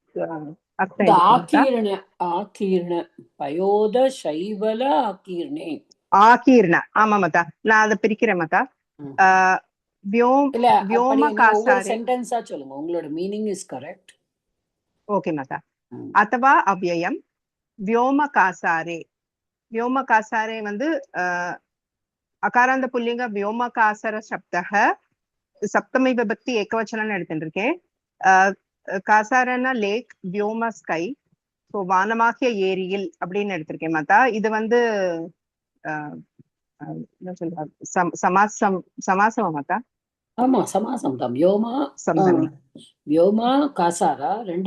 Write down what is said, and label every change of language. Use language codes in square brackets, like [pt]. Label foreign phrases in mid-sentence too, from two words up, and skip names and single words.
[ta] ஆகீர்ண ஆமா மாதா நான் அதை பிரிக்கிறேன் மாதா சென்டென்ஸா சொல்லுங்க உங்களோட [en] meaning is correct [ta] ஓகே மாதா [sa] अथवा अव्ययम व्योमकासारे व्योमकासारे [ta] வந்து [sa] अकारान्त पुल्लिङ्ग व्योमकासर शब्दः सप्तमी विभक्ति [ta] एकवचनம்னு எடுத்துட்டு இருக்கேன் காசாரனா லேக் व्योम [en] sky so [ta] வானமாகிய ஏரியில் அப்படின்னு எடுத்திருக்கேன் மாதா இது வந்து என்ன சொல்றாங்க சமாசமா மாதா ஆமா சமாசம் தான் [sa] व्योम कासार [ta] ரெண்டு